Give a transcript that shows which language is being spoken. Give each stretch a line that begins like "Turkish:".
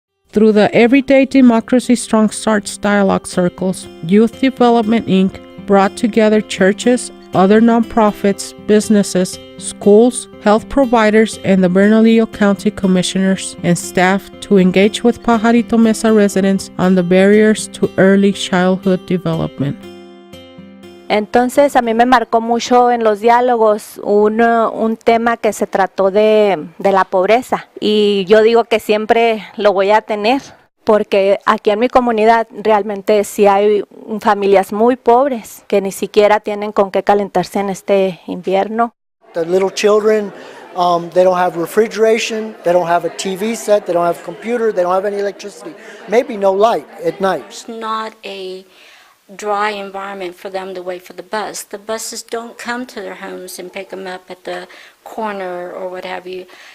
English: Through the Everyday Democracy Strong Starts dialogue circles, Youth Development Inc. brought together churches, other nonprofits, businesses, schools, health providers, and the Bernalillo County Commissioners and staff to engage with Pajarito Mesa residents on the barriers to early childhood development.
Spanish: Entonces a mí me marcó mucho en los diálogos un tema que se trató de la pobreza, y yo digo que siempre lo voy a tener, porque aquí en mi comunidad realmente sí hay familias muy pobres que ni siquiera tienen con qué calentarse en este invierno.
English: The little children, they don't have refrigeration, they don't have a TV set, they don't have a computer, they don't have any electricity, maybe no light at night. It's not a dry environment for them to wait for the bus. The buses don't come to their homes and pick them up at the corner or what have you.